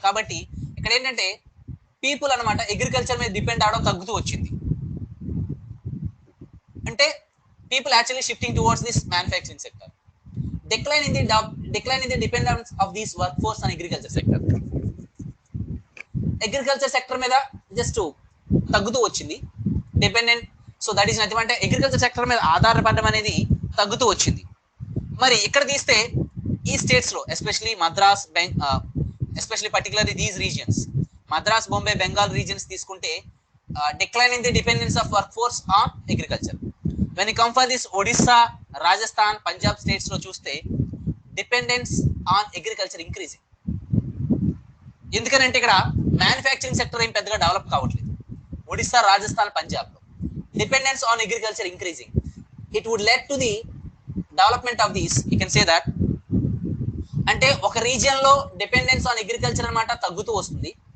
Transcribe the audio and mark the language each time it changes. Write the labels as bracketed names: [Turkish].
[Telugu] కాబట్టి ఇక్కడ ఏంటంటే పీపుల్ అనమాట అగ్రికల్చర్ మీద డిపెండ్ అవడం తగ్గుతూ వచ్చింది. [English] అంటే people actually shifting towards this manufacturing sector. Decline in the dependence of these workforce on agriculture sector. [Telugu] Agriculture sector మీద జస్ట్ తగ్గుతూ వచ్చింది dependent. So that is nothing అంటే అగ్రికల్చర్ సెక్టర్ మీద ఆధారపడడం అనేది తగ్గుతూ వచ్చింది. మరి ఇక్కడ తీస్తే ఈ స్టేట్స్ లో [English] especially Madras, especially particularly these regions Madras, Bombay, Bengal regions [Telugu] తీసుకుంటే [English] Decline in the dependence of workforce on agriculture. When you come for this Odisha, Rajasthan, Punjab states [Telugu] లో చూస్తే [English] Dependence on agriculture increasing. [Telugu] ఎందుకంటే ఇక్కడ మ్యానుఫ్యాక్చరింగ్ సెక్టర్ ఏం పెద్దగా develop కావట్లేదు. ఒడిస్సా, రాజస్థాన్, పంజాబ్ లో [English] Dependence on agriculture increasing. It would led to the development of these, you can say that. [Telugu] అంటే ఒక రీజియన్ లో డిపెండెన్స్ ఆన్ అగ్రికల్చర్ అన్నమాట తగ్గుతూ వస్తుంది.